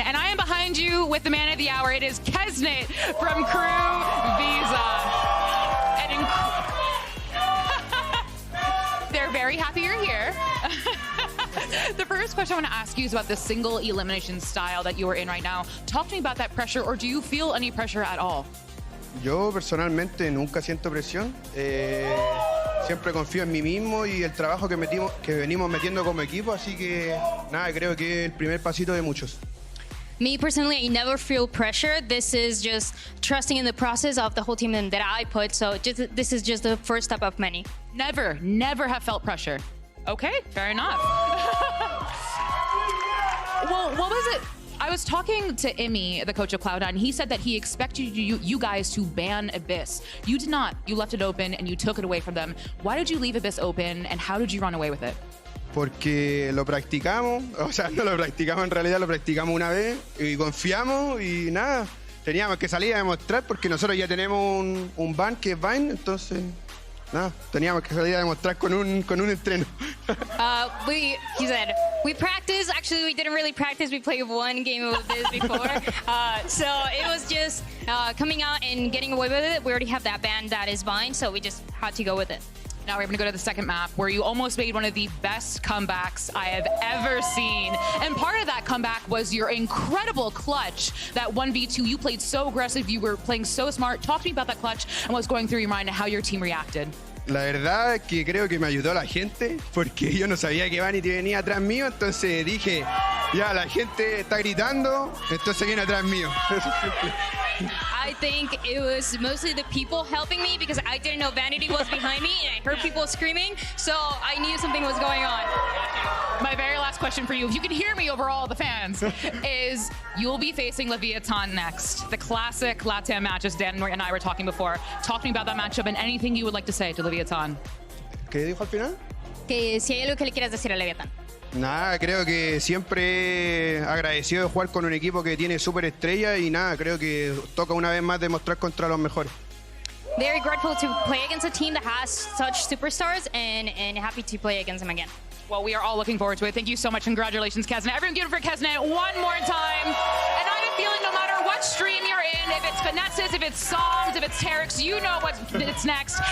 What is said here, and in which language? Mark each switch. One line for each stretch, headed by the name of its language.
English: And I am behind you with the man of the hour. It is Kesnet from Crew Visa. They're very happy you're here. The first question I want to ask you is about the single elimination style that you are in right now. Talk to me about that pressure, or do you feel any pressure at all?
Spanish: Yo personalmente nunca siento presión. Siempre confío en mí mismo y el trabajo que venimos metiendo como equipo, así que nada, creo que es el primer pasito de muchos.
English: Me personally, I never feel pressure. This is just trusting in the process of the whole team that I put. So this is just the first step of many. Never have felt pressure. Okay, fair enough. Well, what was it? I was talking to Imi, the coach of Cloud9, and he said that he expected you guys to ban Abyss. You did not. You left it open and you took it away from them. Why did you leave Abyss open and how did you run away with it?
Spanish: Porque lo practicamos, o sea, no lo practicamos en realidad, lo practicamos una vez y confiamos y nada. Teníamos que salir a demostrar porque nosotros ya tenemos un ban que es Vine, entonces nada, teníamos que salir a demostrar con un entreno.
English: He said, we practiced. Actually, we didn't really practice. We played one game of this before. So it was just coming out and getting away with it. We already have that band that is Vine, so we just had to go with it. Now we're going to go to the second map where you almost made one of the best comebacks I have ever seen. And part of that comeback was your incredible clutch. That 1v2, you played so aggressive, you were playing so smart. Talk to me about that clutch and what's going through your mind and how your team reacted.
Spanish: La verdad es que creo que me ayudó la gente porque yo no sabía que Vanity venía atrás mío, entonces dije, ya la gente está gritando, entonces viene atrás mío.
English: I think it was mostly the people helping me because I didn't know Vanity was behind me and I heard people screaming, so I knew something was going on. My very last question for you, if you can hear me over all the fans, is you'll be facing Leviathan next. The classic LATAM match, as Dan and I were talking before. Talk to me about that matchup and anything you would like to say to Leviathan.
Spanish: ¿Qué dijo al final? Que si hay algo que le quieras decir a Leviathan. Nada, creo que siempre agradecido de jugar con un equipo que tiene súper estrella y nada, creo que toca una vez más demostrar contra los mejores.
English: Very grateful to play against a team that has such superstars and happy to play against them again. Well, we are all looking forward to it. Thank you so much. Congratulations, Kesnet. Everyone give it for Kesnet one more time. And I have a feeling no matter what stream you're in, if it's Finesses, if it's Psalms, if it's Terex, you know it's next.